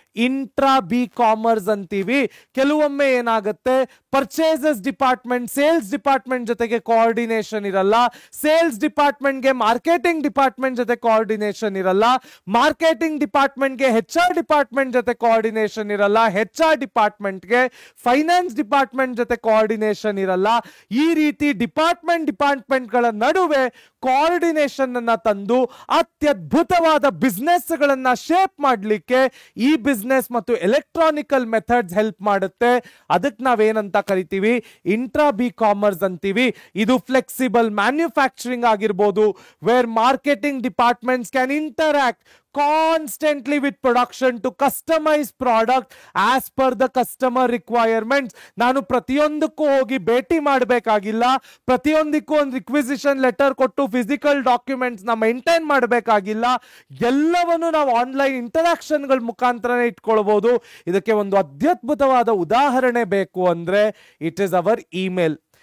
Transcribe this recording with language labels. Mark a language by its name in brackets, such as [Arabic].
[Kannada] Intra B commerce ಅಂತೀವಿ. ಕೆಲವೊಮ್ಮೆ ಏನಾಗುತ್ತೆ, ಪರ್ಚೇಸಸ್ ಡಿಪಾರ್ಟ್ಮೆಂಟ್ ಸೇಲ್ಸ್ ಡಿಪಾರ್ಟ್ಮೆಂಟ್ ಜೊತೆಗೆ ಕೋಆರ್ಡಿನೇಷನ್ ಇರಲ್ಲ, ಸೇಲ್ಸ್ ಡಿಪಾರ್ಟ್ಮೆಂಟ್ಗೆ ಮಾರ್ಕೆಟಿಂಗ್ ಡಿಪಾರ್ಟ್ಮೆಂಟ್ ಜೊತೆ ಕೋಆರ್ಡಿನೇಷನ್ ಇರಲ್ಲ, ಮಾರ್ಕೆಟಿಂಗ್ ಡಿಪಾರ್ಟ್ಮೆಂಟ್ಗೆ HR ಡಿಪಾರ್ಟ್ಮೆಂಟ್ ಜೊತೆ ಕೋಆರ್ಡಿನೇಷನ್ ಇರಲ್ಲ, HR ಡಿಪಾರ್ಟ್ಮೆಂಟ್ಗೆ ಫೈನಾನ್ಸ್ ಡಿಪಾರ್ಟ್ಮೆಂಟ್ ಜೊತೆ ಕೋಆರ್ಡಿನೇಷನ್ ಇರಲ್ಲ. ಈ ರೀತಿ ಡಿಪಾರ್ಟ್ಮೆಂಟ್ಗಳ ನಡುವೆ ಕೋಆರ್ಡಿನೇಷನ್ ಅನ್ನ ತಂದು ಅತ್ಯದ್ಭುತವಾದ ಬಿಸ್ನೆಸ್ ಗಳನ್ನ ಶೇಪ್ ಮಾಡಲಿಕ್ಕೆ ಈ ಬಿಸ್ನೆಸ್ ಮತ್ತು ಎಲೆಕ್ಟ್ರಾನಿಕಲ್ ಮೆಥಡ್ಸ್ ಹೆಲ್ಪ್ ಮಾಡುತ್ತೆ. ಅದಕ್ಕೆ ನಾವೇನಂತ ಕರಿತೀವಿ? ಇಂಟ್ರಾ ಬಿ ಕಾಮರ್ಸ್ ಅಂತೀವಿ. ಇದು ಫ್ಲೆಕ್ಸಿಬಲ್ ಮ್ಯಾನುಫ್ಯಾಕ್ಚರಿಂಗ್ ಆಗಿರ್ಬೋದು, [English] Where marketing departments can interact constantly with production to customize product as per the customer requirements. [Kannada] ನಾನು ಪ್ರತಿಯೊಂದಕ್ಕೂ ಹೋಗಿ ಭೇಟಿ ಮಾಡಬೇಕಾಗಿಲ್ಲ, ಪ್ರತಿಯೊಂದಕ್ಕೂ ಒಂದು ರಿಕ್ವಿಸಿಷನ್ ಲೆಟರ್ ಕೊಟ್ಟು ಫಿಸಿಕಲ್ ಡಾಕ್ಯುಮೆಂಟ್ಸ್ ನ ಮೇಂಟೈನ್ ಮಾಡಬೇಕಾಗಿಲ್ಲ. ಎಲ್ಲವನ್ನು ನಾವು ಆನ್ಲೈನ್ ಇಂಟರಾಕ್ಷನ್ಗಳ ಮುಖಾಂತರನೇ ಇಟ್ಕೊಳ್ಬಹುದು. ಇದಕ್ಕೆ ಒಂದು ಅತ್ಯದ್ಭುತವಾದ ಉದಾಹರಣೆ ಬೇಕು ಅಂದ್ರೆ [English] It is our email.